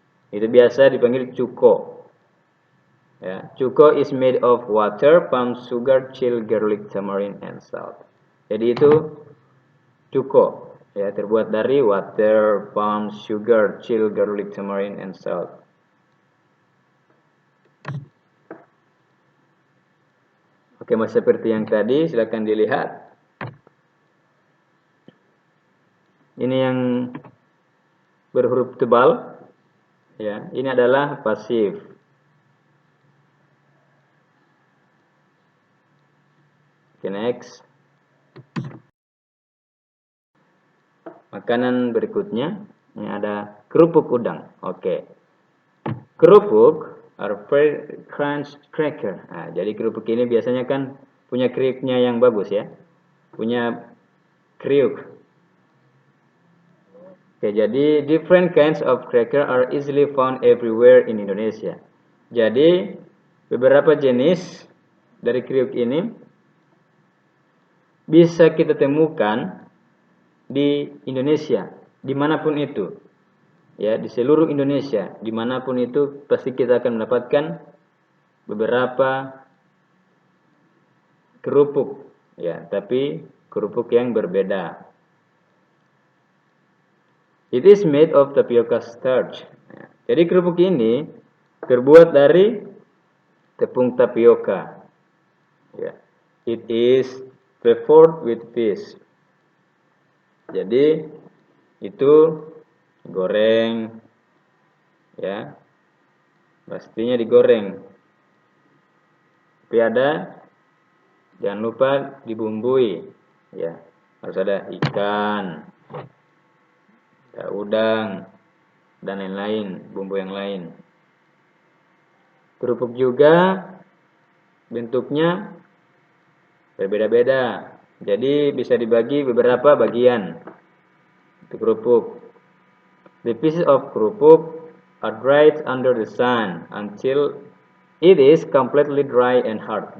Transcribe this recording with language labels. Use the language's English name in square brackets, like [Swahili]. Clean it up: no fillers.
[Indonesian] Itu biasa dipanggil cuko. [English] Ya, cuko is made of water, palm sugar, chill, garlic, tamarind, and salt. [Indonesian] Jadi itu cuko, ya, terbuat dari [English] water, palm sugar, chill, garlic, tamarind, and salt. [Indonesian] Oke, masih seperti yang tadi, silakan dilihat. Ini yang berhuruf tebal, ya. Ini adalah pasif. [English] Oke, next. [Indonesian] Makanan berikutnya, ini ada kerupuk udang. Oke. [English] Kerupuk are very crunch cracker. [Indonesian] Nah, jadi kerupuk ini biasanya kan punya kriuknya yang bagus ya. Punya kriuk. [English] Oke, [Indonesian] jadi [English] different kinds of cracker are easily found everywhere in Indonesia. [Indonesian] Jadi beberapa jenis dari kriuk ini bisa kita temukan di Indonesia, dimanapun itu, ya, di seluruh Indonesia, dimanapun itu pasti kita akan mendapatkan beberapa kerupuk, ya, tapi kerupuk yang berbeda. [English] It is made of tapioca starch. [Indonesian] Ya, jadi kerupuk ini terbuat dari tepung tapioka. [English] Ya, it is prepared with fish. [Indonesian] Jadi itu goreng, ya, pastinya digoreng. Tapi jangan lupa dibumbui, ya, harus ada ikan, ada udang, dan lain-lain, bumbu yang lain. Kerupuk juga bentuknya berbeda-beda, jadi bisa dibagi beberapa bagian. Itu kerupuk. [English] The pieces of kerupuk are dried under the sun until it is completely dry and hard.